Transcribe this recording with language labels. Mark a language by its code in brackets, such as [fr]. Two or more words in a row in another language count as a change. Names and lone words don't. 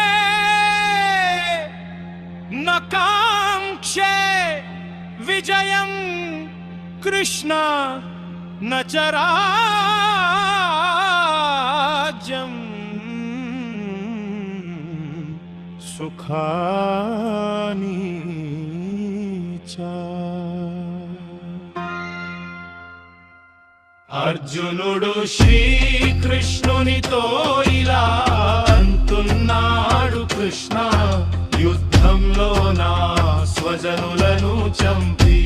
[sa] न काङ्क्षे विजयं कृष्ण न च राज्यं सुखानि च। [te] అర్జునుడు శ్రీకృష్ణునితో ఇలా అంటున్నాడు, కృష్ణ యుద్ధంలో నా స్వజనులను చంప